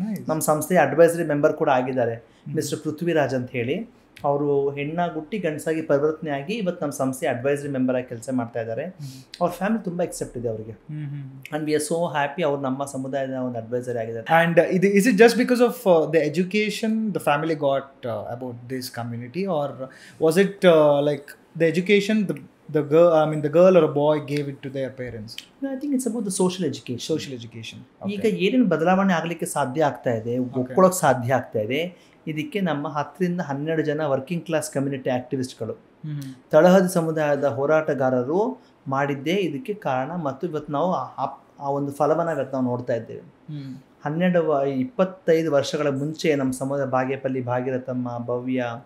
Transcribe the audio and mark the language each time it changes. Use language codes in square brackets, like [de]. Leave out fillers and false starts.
[kn] ನಮ್ಮ ಸಂಸ್ಥೆಯ advisory member ಕೂಡ ಆಗಿದ್ದಾರೆ ಮಿಸ್ಟರ್ ಪೃಥ್ವಿರಾಜ್ ಅಂತ ಹೇಳಿ ಅವರು ಹೆಣ್ಣಾಗುಟ್ಟಿ ಗಂಡಸಾಗಿ ಪರಿವರ್ತನೆ ಆಗಿ ಇವತ್ತು ನಮ್ಮ ಸಂಸ್ಥೆ ಅಡ್ವೈಸರಿ ಮೆಂಬರ್ ಆಗಿ ಕೆಲಸ ಮಾಡ್ತಾ ಇದ್ದಾರೆ ಅವ್ರ ಫ್ಯಾಮಿಲಿ ತುಂಬ ಎಕ್ಸೆಪ್ಟ್ ಇದೆ ಅವರಿಗೆ [en] and we are so happy [kn] ಅವ್ರು ನಮ್ಮ ಸಮುದಾಯದ ಒಂದು ಅಡ್ವೈಸರ್ ಆಗಿದ್ದಾರೆ [en] And ಇದು is it just because of the education the family got about this community or was it like the education the girl or a boy gave it to their parents? No, I think it's about the social education. [kn] ಈಗ ಏನೇನು ಬದಲಾವಣೆ ಆಗಲಿಕ್ಕೆ ಸಾಧ್ಯ ಆಗ್ತಾ ಇದೆ ಒಪ್ಕೊಳ್ಳೋಕೆ ಸಾಧ್ಯ ಆಗ್ತಾ ಇದೆ ಇದಕ್ಕೆ ನಮ್ಮ 10-12 ಜನ ವರ್ಕಿಂಗ್ ಕ್ಲಾಸ್ ಕಮ್ಯುನಿಟಿ ಆಕ್ಟಿವಿಸ್ಟ್ಗಳು ತಳಹದಿ ಸಮುದಾಯದ ಹೋರಾಟಗಾರರು ಮಾಡಿದ್ದೇ ಇದಕ್ಕೆ ಕಾರಣ ಮತ್ತು ಇವತ್ತು ನಾವು ಆ ಒಂದು ಫಲವನ್ನು ಇವತ್ತು ನಾವು ನೋಡ್ತಾ ಇದ್ದೇವೆ 25 ವರ್ಷಗಳ ಮುಂಚೆ ನಮ್ಮ ಸಮುದಾಯ ಬಾಗೇಪಲ್ಲಿ ಭಾಗೀರಥಮ್ಮ ಭವ್ಯ